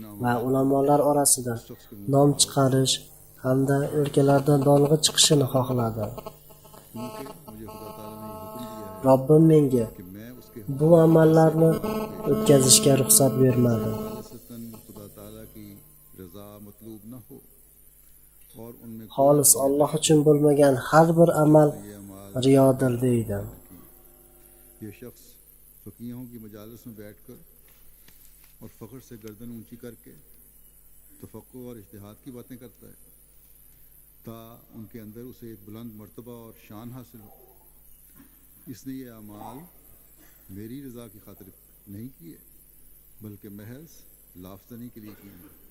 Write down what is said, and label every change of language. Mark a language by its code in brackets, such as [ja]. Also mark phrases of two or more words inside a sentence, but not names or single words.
[uz] va ulamolar orasida nom chiqarish hamda o'lkalardan dong'i chiqishini xohladi. [ur] کیونکہ مجھے خدا تعالیٰ نے یہ حکم دیا ہے [uz] Robbim menga [ur] کہ میں اس کے [uz] bu amallarni o'tkazishga ruxsat bermadi. [ur] خالصتاً خدا تعالیٰ کی رضا مطلوب نہ ہو اور ان میں [uz] Xolis Alloh uchun bo'lmagan har bir amal [ur] یہ اعمال [uz] riyodir deydi. [ur] یہ شخص فقیہوں کی مجالس میں بیٹھ کر اور فخر سے گردن اونچی کر کے تفکر اور اجتہاد کی باتیں کرتا ہے تا ان کے اندر اسے ایک بلند مرتبہ اور شان حاصل ہو. اس نے یہ اعمال میری رضا کی خاطر نہیں کیے بلکہ محض لاف زنی کے لیے کیے ہیں.